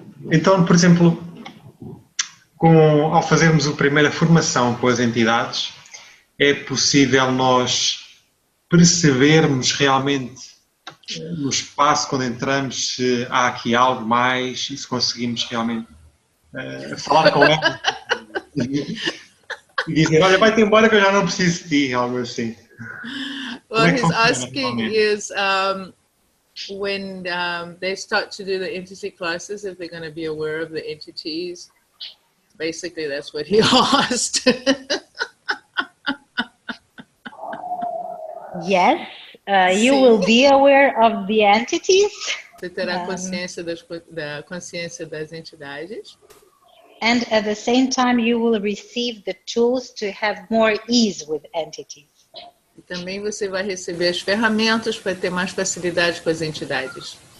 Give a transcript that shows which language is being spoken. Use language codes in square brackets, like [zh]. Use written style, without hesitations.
[pt] Então, por exemplo, ao fazermos a primeira formação com as entidades, é possível nós percebermos realmente no espaço quando entramos se há aqui algo mais e se conseguimos realmente falar com ela e dizer, olha, vai-te embora que eu já não preciso de ti, algo assim. [en] Well, he's asking is when they start to do the entity classes, if they're going to be aware of the entities. Basically, that's what he asked. Yes, you will be aware of the entities. [pt] Você terá consciência da consciência das entidades. [en] And at the same time, you will receive the tools to have more ease with entities. [pt] E também você vai receber as ferramentas para ter mais facilidade com as entidades.